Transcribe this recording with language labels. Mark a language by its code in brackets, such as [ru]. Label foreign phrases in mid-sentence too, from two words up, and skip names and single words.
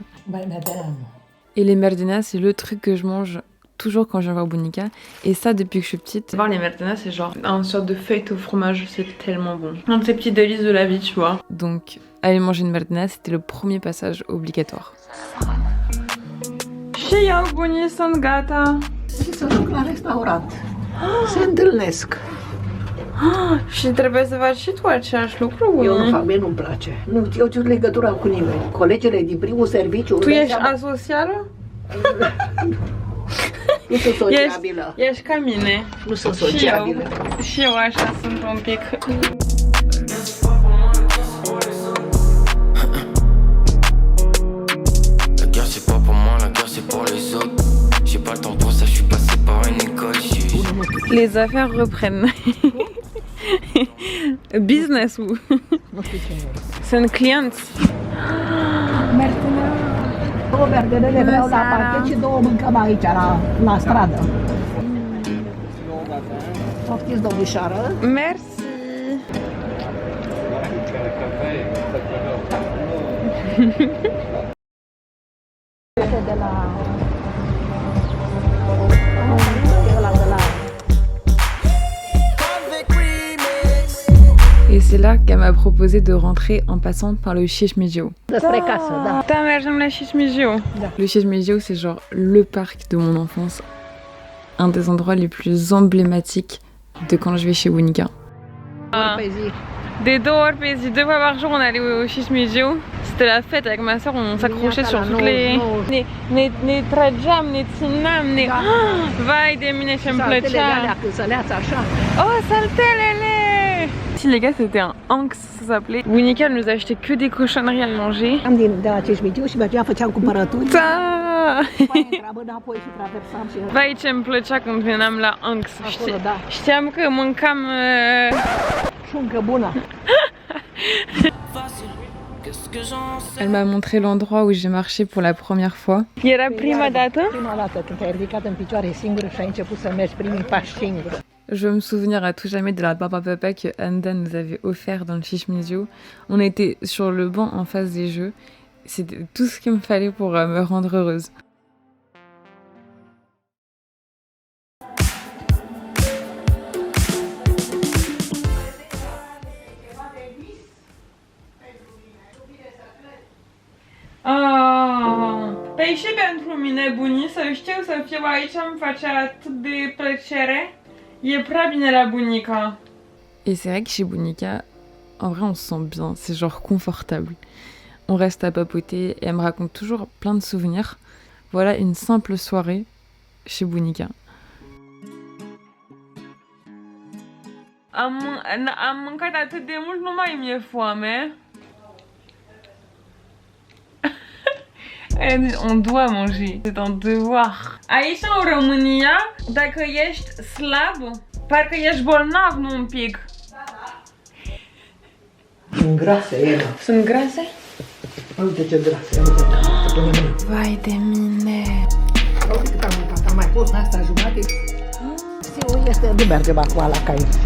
[fr] Et les merdenas, c'est le truc que je mange toujours quand je viens voir Bunica. Et ça depuis que je suis petite. Voir les merdenas, c'est genre une sorte de feuille au fromage, c'est tellement bon. Un de ces petits délices de la vie, tu vois. Donc aller manger une merdena, c'était le premier passage obligatoire. [ro] Și eu, bunii, sunt gata. Și să duc la restaurant. Se întâlnesc. Și trebuie să faci și tu același lucru? Eu nu fac, mie nu-mi place. Nu, eu țin legătura cu nimeni. Colegele din primul serviciu... Tu ești asocială? Nu sunt sociabilă. Ești ca mine. Nu sunt sociabilă. Și eu așa sunt un pic. [fr] Les affaires reprennent. [ro] Business-ul. Sunt clienți. Mertena. Două merdenele vreau la parchet și două mâncăm aici, la stradă. Poftiți, domnișoară. [fr] Merci. [ro] De la... [fr] Et c'est là qu'elle m'a proposé de rentrer en passant par le Șeșmegiu. [ro] Despre casă, da. Da, mergem la Șeșmegiu. [fr] Le Șeșmegiu, c'est genre le parc de mon enfance. Un des endroits les plus emblématiques de quand je vais chez Bunica. [ro] Des 2 ori pe zi, [fr] 2 fois par jour, on allait au Șeșmegiu. C'était la fête avec ma soeur, on s'accrochait sur toutes les... [ro] Ne trageam, ne țineam, ne... Vai de mine ce-mi plăcea! Oh, saltelele! [fr] Si les gars, c'était un Anx, ça s'appelait. Bunica nous achetait que des cochonneries à manger. [ro] Am de la Șeșmegiu și mergeam, făceam cumpărături. Da! Intrăm înapoi și traversam și... Vai ce-mi plăcea când veneam la Anx. Știam că mâncam... Șuncă bună. [fr] Elle m'a montré l'endroit où j'ai marché pour la première fois. [ro] Era prima dată? Prima dată când te-ai ridicat în picioare singură și ai început să mergi primii pași singură. [fr] Je veux me souvenir à tout jamais de la baba papa que Anda nous avait offert dans le Șeșmegiu. On était sur le banc en face des jeux. C'était tout ce qu'il me fallait pour me rendre heureuse. [ro] Păi și pentru mine, bunii, să știu să fiu aici îmi face atât de plăcere. E prea bine la Bunica. [fr] Et c'est vrai que chez Bunica, en vrai on se sent bien, c'est genre confortable. On reste à papoter et elle me raconte toujours plein de souvenirs. Voilà une simple soirée chez Bunica. [ro] Am mâncat atât de mult, nu mai mi-e foame. [fr] On doit manger, c'est un devoir. [ro] Aici în România, dacă ești slab, parcă ești bolnav, nu un pic. Sunt grase ele. Sunt grase? Uite ce grase, uite. Vai de mine. Uite cât am mâncat, am mai pus în asta jumate. Sigur este de mergem acum la KFC.